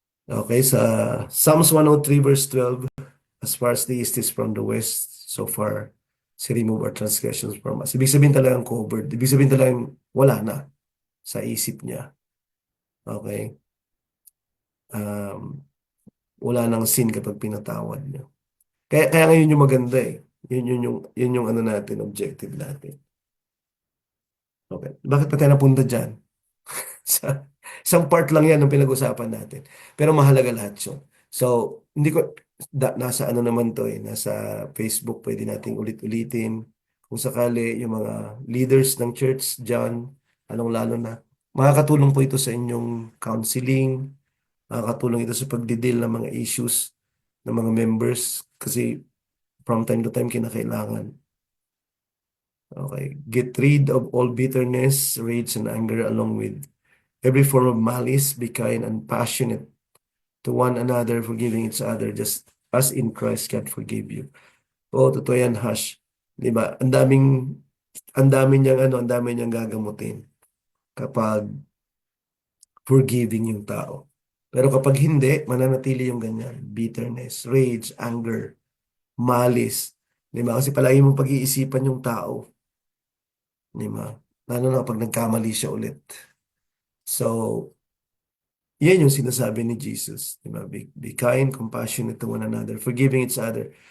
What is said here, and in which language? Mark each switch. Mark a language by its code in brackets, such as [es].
[en] Okay, sa Psalms 103 verse 12, as far as the east is from the west, so far, si remove our transgressions from us. [tl] Ibig sabihin talagang covered. Ibig sabihin talagang wala na sa isip niya. Okay? Um, wala nang sin kapag pinatawad niya. Kaya ngayon yung maganda eh. Yun yung ano natin, objective natin. Okay. Bakit pa tayo napunta dyan? Sa, isang part lang yan ng pinag-usapan natin. Pero mahalaga lahat yun. So, hindi ko, nasa ano naman to eh, nasa Facebook, pwede nating ulit-ulitin. Kung sakali, yung mga leaders ng church dyan, lalong-lalo na, makakatulong po ito sa inyong counseling, makakatulong ito sa pagdidil ng mga issues ng mga members, kasi [en] from time to time [tl] kinakailangan. Okay. [en] Get rid of all bitterness, rage, and anger along with every form of malice. Be kind and passionate to one another, forgiving each other, just as in Christ God forgave you. [tl] Totoo yan, Hash. Di ba? Ang dami niyang gagamutin kapag forgiving yung tao. Pero kapag hindi, mananatili yung ganyan. Bitterness, rage, anger, malice. Di ba? Kasi palagi mong pag-iisipan yung tao. Di ba? Lalo na kapag nagkamali siya ulit. So, yan yung sinasabi ni Jesus. Diba? [en] Be kind, compassionate to one another, forgiving each other.